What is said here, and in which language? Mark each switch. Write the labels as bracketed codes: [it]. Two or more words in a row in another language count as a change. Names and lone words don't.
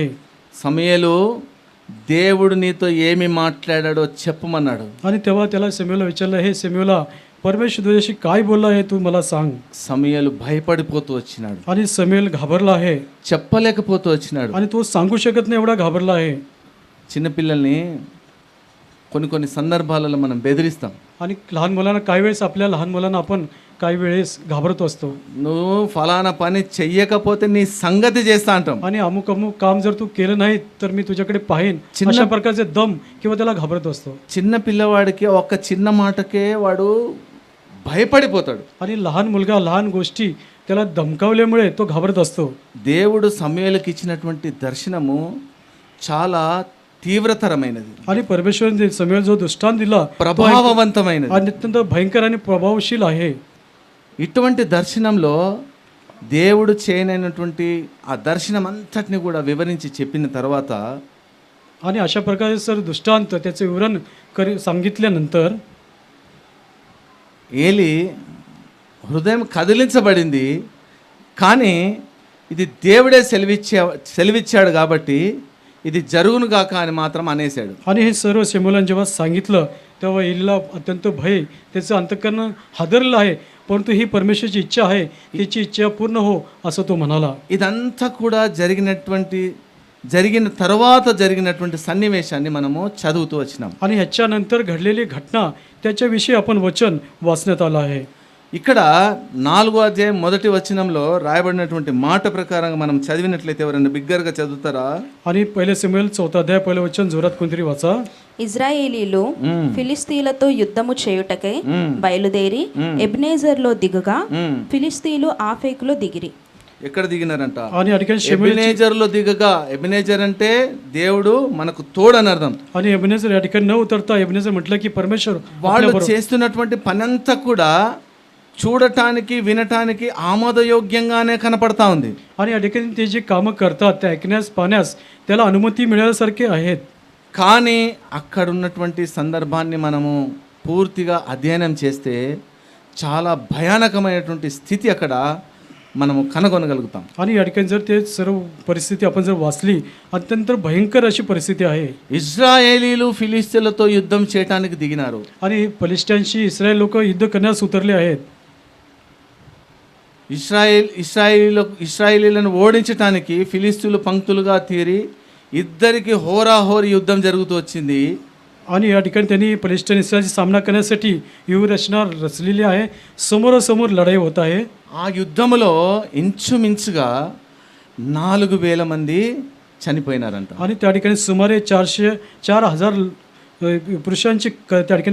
[te] సమూయేలు దేవుడు నీతో ఏమి మాట్లాడాడో చెప్పమన్నాడు. [mr] आणि तेव्हा त्याला समूएलला विचारलं, हे समूएला परमेश्वर तुझ्याशी काय बोलला आहे तू मला सांग. [te] సమూయేలు భయపడిపోతూ వచ్చినాడు, [mr] आणि समूएल घाबरला आहे, [te] చెప్పలేకపోతూ వచ్చినాడు. [mr] आणि तो सांगू शकत नाही एवढा घाबरला आहे. [te] చిన్నపిల్లల్ని కొన్ని సందర్భాలలో మనం బెదిరిస్తాం. [mr] आणि लहान मुलांना काही वेळेस आपल्या लहान मुलांना आपण काही वेळेस घाबरत असतो, [te] నువ్వు ఫలానా పని చెయ్యకపోతే నీ సంగతి చేస్తా అంటాం. [mr] आणि अमुक अमुक काम जर तू केलं नाही तर मी तुझ्याकडे पाहीन, अशा प्रकारचे दम किंवा त्याला घाबरत असतो. [te] చిన్న పిల్లవాడికి ఒక్క చిన్న మాటకే వాడు భయపడిపోతాడు. [mr] आणि लहान मुलगा लहान गोष्टी त्याला धमकावल्यामुळे तो घाबरत असतो. [te] దేవుడు సమూయేలుకి ఇచ్చినటువంటి దర్శనము చాలా తీవ్రతరమైనది, [mr] आणि परमेश्वराने समूएल जो दृष्टांत दिला [te] ప్రభావవంతమైనది. [mr] आणि अत्यंत भयंकर आणि प्रभावशील आहे. [te] ఇటువంటి దర్శనంలో దేవుడు చేయనైనటువంటి ఆ దర్శనం అంతటిని కూడా వివరించి చెప్పిన తర్వాత [mr] आणि अशा प्रकारे सर दृष्टांत त्याचे विवरण सांगितल्यानंतर [te] ఏలి హృదయం కదిలించబడింది. కానీ ఇది దేవుడే సెలవిచ్చాడు కాబట్టి ఇది జరుగును గాక అని మాత్రం అనేశాడు. [mr] आणि हे सर्व समूएलने जेव्हा सांगितलं तेव्हा एलीला अत्यंत भय, त्याचं अंतःकरण हादरलं आहे, परंतु ही परमेश्वराची इच्छा आहे, तिची इच्छा पूर्ण हो असं तो म्हणाला. [te] ఇదంతా కూడా జరిగిన తర్వాత జరిగినటువంటి సన్నివేశాన్ని మనము చదువుతూ వచ్చినాం. [mr] आणि ह्याच्यानंतर घडलेली घटना त्याच्याविषयी आपण वचन वाचण्यात आलं आहे. [te] ఇక్కడ 4వ అధ్యాయం మొదటి వచనంలో రాయబడినటువంటి మాట ప్రకారంగా మనం చదివినట్లయితే ఎవరైనా బిగ్గరగా చదువుతారా? [mr] आणि पहिले समूएल 4वा अध्याय पहिलं वचन जोरात कोणतरी वाचा. [te] ఇజ్రాయేలీలు ఫిలిస్తీయులతో యుద్ధము చేయుటకై బయలుదేరి ఎబ్నేజర్లో దిగుగా ఫిలిస్తీయులు ఆఫెకులో దిగిరి. ఎక్కడ దిగినారంట? [mr] आणि या ठिकाणी [te] ఎబెనేజర్లో దిగగా, ఎబెనేజర్ అంటే దేవుడు మనకు తోడని అర్థం. [mr] आणि एबनेजर या ठिकाणी न उतरता एबनेजर म्हटलं की परमेश्वर [te] వాళ్ళు చేస్తున్నటువంటి పనంతా కూడా చూడటానికి వినటానికి ఆమోదయోగ్యంగానే కనపడతా ఉంది. [mr] आणि या ठिकाणी ते जे कामं करतात ते ऐकण्यास पाहण्यास त्याला अनुमती मिळाल्यासारखे आहेत. [te] కానీ అక్కడ ఉన్నటువంటి సందర్భాన్ని మనము పూర్తిగా అధ్యయనం చేస్తే చాలా భయానకమైనటువంటి స్థితి అక్కడ మనము కనుగొనగలుగుతాం. [mr] आणि या ठिकाणी जर ते सर्व परिस्थिती आपण जर वाचली, अत्यंत भयंकर अशी परिस्थिती आहे. [te] ఇజ్రాయేలీలు ఫిలిస్తీన్లతో యుద్ధం చేయడానికి దిగినారు. [mr] आणि फलिस्त्यांशी इस्रायल लोक युद्ध करण्यास उतरले आहेत. [te] ఇశ్రాయేలీలను ఓడించడానికి ఫిలిస్తీన్లు పంక్తులుగా తీరి ఇద్దరికి హోరాహోరీ యుద్ధం జరుగుతూ వచ్చింది. [mr] आणि या ठिकाणी त्यांनी फलिस्तीन इस्रायलचा सामना करण्यासाठी व्यूहरचना रचलेली आहे. समोरासमोर लढाई होत आहे. [te] ఆ యుద్ధములో ఇంచుమించుగా 4,000 మంది చనిపోయినారంట. [mr] आणि त्या ठिकाणी सुमारे 4,000 పురుషాంచి त्या ठिकाणी